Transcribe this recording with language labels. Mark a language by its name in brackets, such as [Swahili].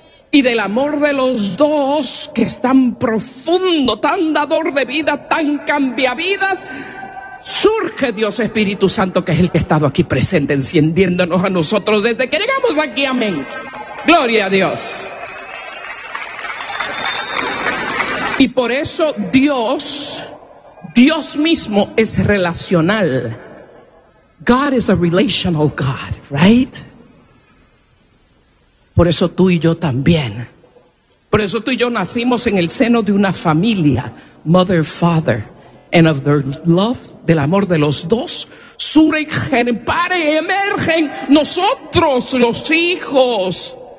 [Spanish] Y del amor de los dos, que es tan profundo, tan dador de vida, tan cambiavidas, surge Dios Espíritu Santo, que es el que ha estado aquí presente, encendiéndonos a nosotros desde que llegamos aquí, amén. Gloria a Dios. Y por eso Dios mismo es relacional. [English] God is a relational God, right? [Spanish] Por eso tú y yo también. Por eso tú y yo nacimos en el seno de una familia, [English] mother, father, and of their love, [Spanish] del amor de los dos, surgen, pare, emergen nosotros los hijos.